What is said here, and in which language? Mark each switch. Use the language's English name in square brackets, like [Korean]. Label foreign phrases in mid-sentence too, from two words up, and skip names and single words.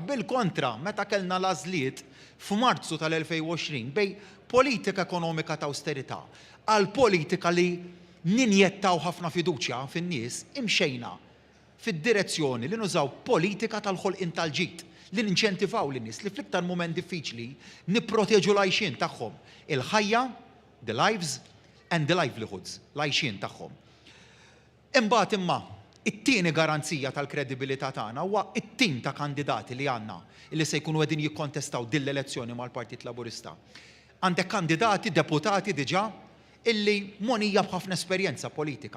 [Maltese] Bil-kontra, meta kellna l-għażliet f'Marzu tal-2020 bej politika ekonomika ta' austerità għal politika li ninjettaw ħafna fiduċja fin-nies, imxejna fid-direzzjoni li nużaw politika tal-ħolqien tal-ġid, li ninċentivaw lin-nies li fl-iktar mument diffiċli nipproteġu l-għajxien tagħhom, il-ħajja, [English] the lives and the livelihoods, [Maltese] l-għajxien tagħhom. Imbagħad imma it-tieni garanzija tal-kredibilità tagħna huwa it-tim ta' kandidati li għandna li se jkunu qegħdin jikkontestaw din l-elezzjoni mal-Partit Laburista. Għandek kandidati, deputati diġà illi monija b'ħafna esperjenza politika.